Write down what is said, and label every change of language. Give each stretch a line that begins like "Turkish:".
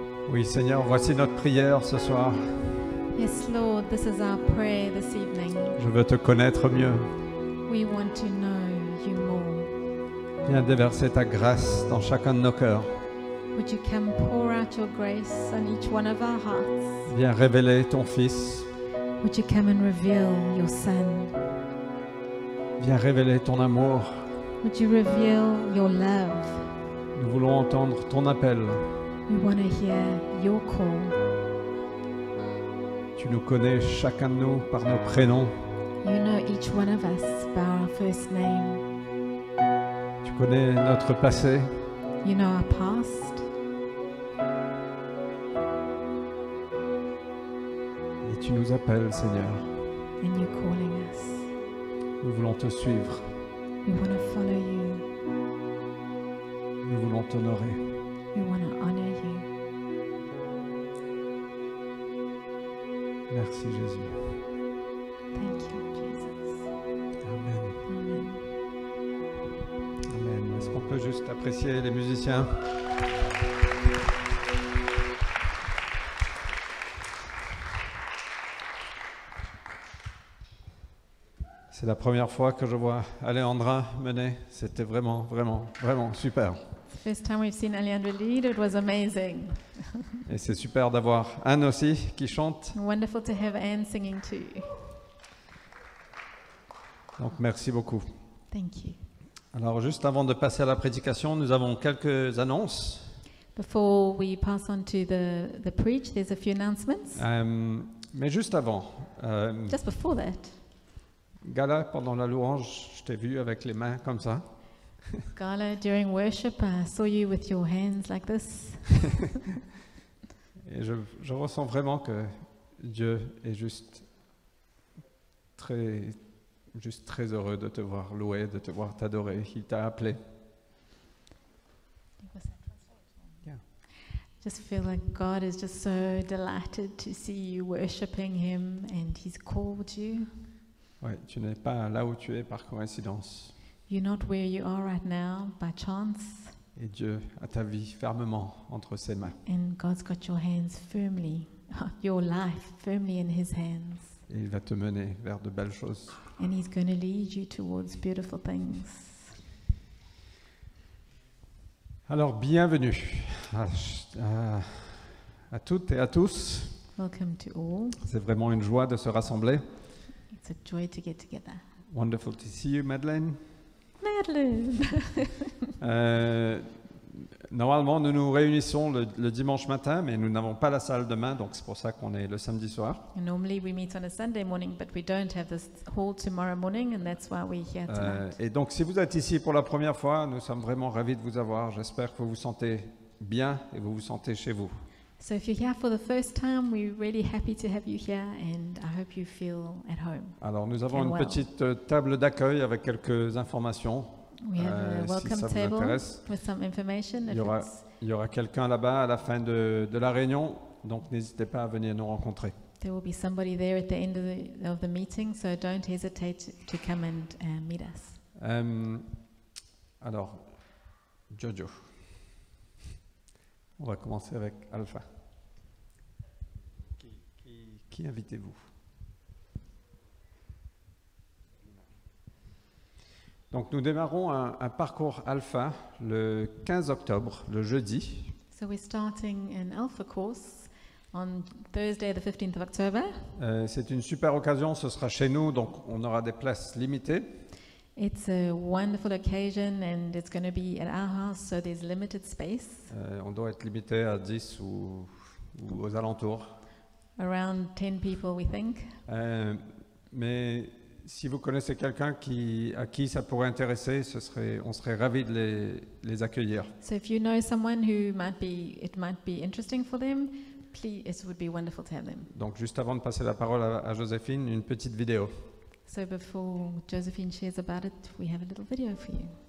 French: Oui, Seigneur, voici notre prière ce soir.
English: Yes, Lord, this is our prayer this evening.
French: Je veux te connaître mieux.
English: We want to know you more.
French: Viens déverser ta grâce dans chacun de nos cœurs.
English: Would you come pour out your grace on each one of our hearts?
French: Viens révéler ton Fils.
English: Would you come and reveal your Son?
French: Viens révéler ton amour.
English: Would you reveal your love?
French: Nous voulons entendre ton appel.
English: We want to hear your call.
French: Tu nous connais chacun de nous par nos prénoms.
English: You know each one of us by our first name.
French: Tu connais notre passé.
English: You know our past.
French: Et tu nous appelles, Seigneur.
English: And you're calling us.
French: Nous voulons te suivre.
English: We want to follow you.
French: Nous voulons t'honorer.
English: We want to honor you.
French: Merci, Jésus.
English: Thank you, Jesus. Amen. Amen. Amen.
French: Est-ce qu'on peut juste apprécier les musiciens? C'est la première fois que je vois Alejandra mener. C'était vraiment, vraiment, vraiment super.
English: First time we've seen Alejandra lead, it was amazing.
French: Et c'est super d'avoir Anne aussi qui chante.
English: Wonderful to have Anne singing too.
French: Donc merci beaucoup.
English: Thank you.
French: Alors juste avant de passer à la prédication, nous avons quelques annonces.
English: Before we pass on to the preach, there's a few announcements.
French: Mais juste avant,
English: Just before that,
French: Gala, pendant la louange, je t'ai vu avec les mains comme ça.
English: Gala, during worship, I saw you with your hands like this.
French: Et je ressens vraiment que Dieu est juste très heureux de te voir louer, de te voir t'adorer. Il t'a appelé.
English: Just feel like God is just so delighted to see you worshiping Him, and He's called you.
French: Ouais, tu n'es pas là où tu es par coïncidence.
English: You're not where you are right now by chance,
French: Et Dieu a ta vie fermement entre ses mains.
English: and God's got your hands firmly, your life firmly in His hands,
French: Et il va te mener vers de belles choses.
English: and He's going to lead you towards beautiful things.
French: Alors, bienvenue à toutes et à tous.
English: Welcome to all.
French: C'est vraiment une joie de se rassembler.
English: It's a joy to get together. Wonderful to see you, Madeleine. Madeleine!
French: Normalement, nous nous réunissons le dimanche matin, mais nous n'avons pas la salle demain, donc c'est pour ça qu'on est le samedi soir.
English: Normally we meet on a Sunday morning, but we don't have this hall tomorrow morning, and that's why we're here tonight.
French: Et donc, si vous êtes ici pour la première fois, nous sommes vraiment ravis de vous avoir. J'espère que vous vous sentez bien et vous vous sentez chez vous.
English: So if you're here for the first time, we're really happy to have you here, and I hope you feel at home.
French: Alors, nous avons
English: And
French: une
English: well.
French: petite table d'accueil avec quelques informations.
English: We have a
French: si
English: welcome
French: ça vous
English: table
French: intéresse.
English: with some information.
French: Il
English: If
French: y aura,
English: it's,
French: il y aura quelqu'un là-bas à la fin de la réunion, donc n'hésitez pas à venir nous rencontrer.
English: there will be somebody there at the end of the meeting, so don't hesitate to come and meet us.
French: Alors, Jojo, on va commencer avec Alpha. Qui invitez-vous? Donc nous démarrons un parcours Alpha le 15 octobre, le jeudi.
English: So we're starting an Alpha course on Thursday, the 15th of October.
French: C'est une super occasion, ce sera chez nous, donc on aura des places limitées.
English: It's a wonderful occasion, and it's going to be at our house, so there's limited space,
French: On doit être limité à 10 ou aux alentours.
English: around 10 people, we think.
French: Mais si vous connaissez quelqu'un à qui ça pourrait intéresser, on serait ravis de les accueillir.
English: So if you know someone who it might be interesting for them, please, it would be wonderful to have them.
French: Donc juste avant de passer la parole à Joséphine, une petite vidéo.
English: So before Josephine shares about it, we have a little video for you.